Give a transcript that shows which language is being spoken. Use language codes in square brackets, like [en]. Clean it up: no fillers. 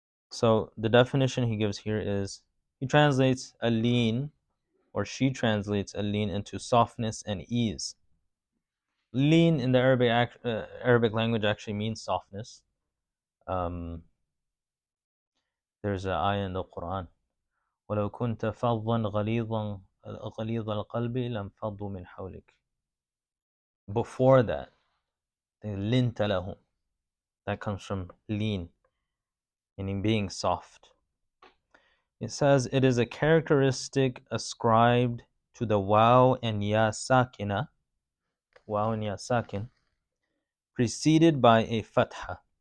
[en] So the definition he gives here is, he translates al-lin, or she translates al-lin into softness and ease. Lean in the Arabic language actually means softness. There's an ayah in the Quran, [ar] وَلَوْ كُنْتَ فَظًّا غَلِيظَ الْقَلْبِ لَانْفَضُّوا مِنْ حَوْلِكَ. [en] Before that, [ar] لِنْتَ لَهُمْ. [en] That comes from lean, meaning being soft. It says it is a characteristic ascribed to the waw and ya sakina, waw and ya sakin, preceded by a fatha.